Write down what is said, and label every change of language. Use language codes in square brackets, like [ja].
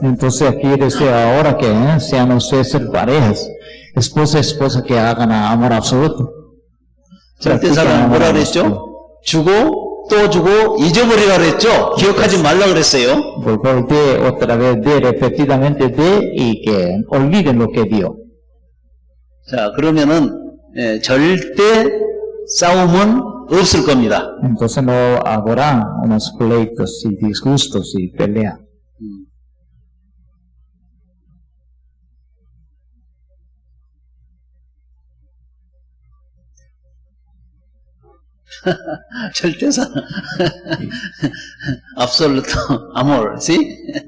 [es] Entonces aquí desde ahora que sean ustedes parejas, esposa y esposa que hagan amor absoluto. [ko] 절대 사랑 뭐라 그랬죠? 주고 또 주고 잊어버리라 그랬죠? 기억하지 말라 그랬어요. [es] Volver de otra vez, de repetidamente de y que olviden lo que dio. [ko] 자, 그러면은 절대 싸움은 없을 겁니다. [es] Entonces no habrá unos pleitos y disgustos y pelea. [ko] 절대 사랑. [es] absoluto amor, ¿sí?